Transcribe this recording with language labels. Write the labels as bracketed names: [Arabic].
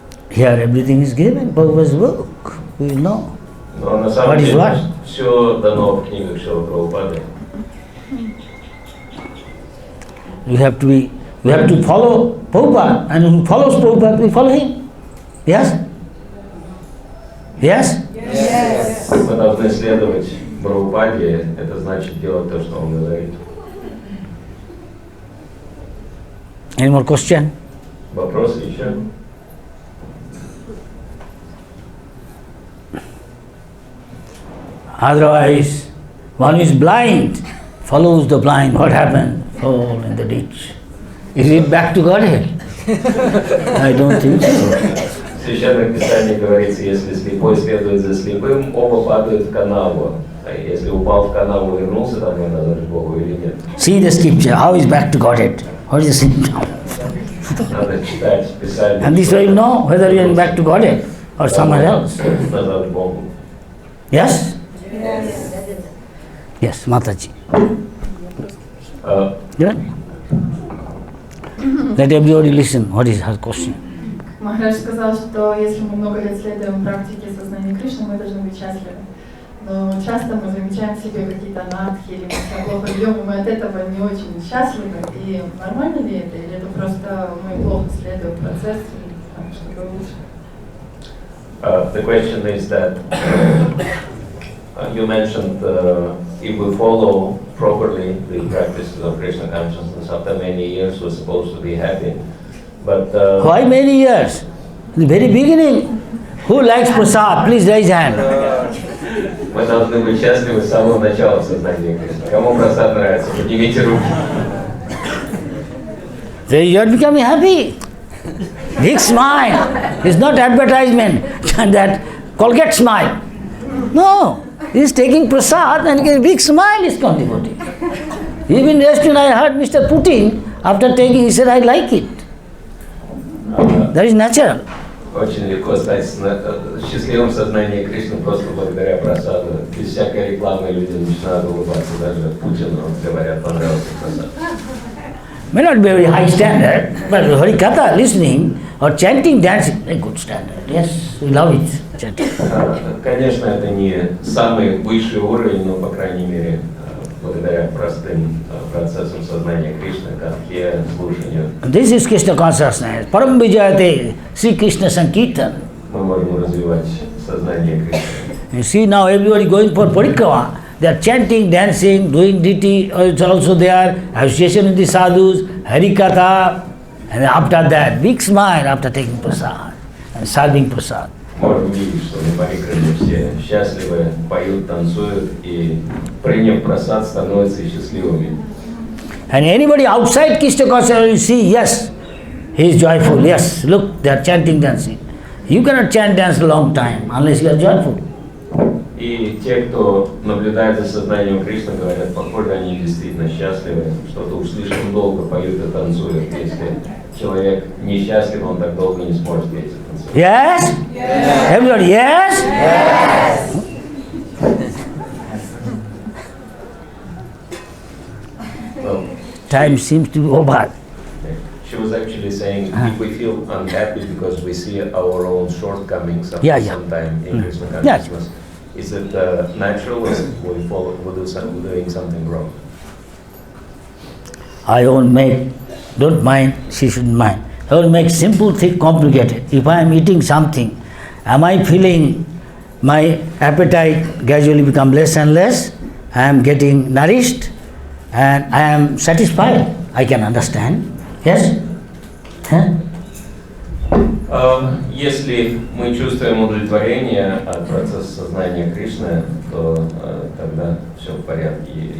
[English] Here everything is given, Prabhupada's work, we know. [Russian] Но на самом [English] What is [Russian] деле [English] what? [Russian] все дано в книгах Шилы Прабхупады. [English] We have to follow Prabhupada, and who follows Prabhupada, we follow him. Yes? Yes? [Russian] Мы должны следовать Прабхупаде, это значит делать то, что он говорит. [English] Any more question? [Russian] Вопросы еще? [English] Otherwise, one who is blind follows the blind. What happened? Fall in the ditch. Is it back to Godhead? I don't think so. [Russian] В Священном Писании говорится, если слепой следует за слепым, оба падают в канаву. А если упал в канаву, вернулся домой назад к Богу или нет? [English] See the scripture, how is back to Godhead? What is the symptom? [Russian] Надо читать Писание. [English] And this way you know whether you are back to Godhead or somewhere else. [Russian] Назад к Богу. [English] Yes? Yes, Mataji. Good? Let everybody listen. What is her question? [Russian] Махарадж сказал, что если мы много лет следуем практике сознания Кришны, мы должны быть счастливы. Но часто мы замечаем в себе какие-то анархии, или мы себя плохо ведем, и мы от этого не очень счастливы. И нормально ли это? Или это просто мы плохо следуем процессу, чтобы лучше? [English] The question is that you mentioned if we follow properly the practices of Krishna consciousness, after many years we're supposed to be happy. But Why many years? In the very beginning. Who likes prasad? Please raise hand. [Russian] мы должны быть счастливы с самого начала сознания Кришны. Кому просад нравится, поднимите руки. [English] So you are becoming happy. Big smile. It's not advertisement that Colgate smile. No. He is taking prasad and a big smile is contributing. Even yesterday I heard Mr. Putin, after taking, he said, I like it. That is natural. [Russian] Очень легко стать счастливым в сознании Кришны просто благодаря просаду. Без всякой рекламы люди начинают улыбаться, даже Путину говорят, понравился просад. [English] May not be a very high standard, but Harikatha, listening or chanting, dancing, a good standard. Yes, we love it, chanting. [Russian] Конечно, это не самый высший уровень, но, по крайней мере, благодаря простым процессам сознания Кришны, катхе, слушанию. [English] This is Krishna consciousness. [Sanskrit] Param Vijayate, Sri Krishna Sankirtan. [Russian] Мы можем развивать сознание Кришны. [English] You see now everybody going for parikrama. They are chanting, dancing, doing deity, it's also there, association with the sadhus, harikatha, and after that, big smile after taking prasad and serving prasad. [Russian] Можем видеть, что на парикраме все счастливы, поют, танцуют, и приняв прасад, становятся счастливыми. [English] And anybody outside Krishna consciousness, you see, yes, he is joyful, yes, look, they are chanting, dancing. You cannot chant, dance a long time unless you are joyful. [Russian] И те, кто наблюдает за сознанием Кришны, говорят, похоже, они действительно счастливы, что-то уж слишком долго поют и танцуют. Если человек несчастлив, он так долго не сможет петь и танцевать. [English] Yes? Yes. Everybody, yes? Yes. Well, Time seems to be over. she was actually saying if we feel unhappy because we see our own shortcomings sometime in Krishna consciousness, is it natural or we're doing something wrong? I won't make, don't mind, she shouldn't mind. I will make simple thing complicated. If I am eating something, am I feeling my appetite gradually become less and less? I am getting nourished and I am satisfied. I can understand. Yes? Huh? [Russian] Если мы чувствуем удовлетворение от процесса сознания Кришны, то тогда все в порядке.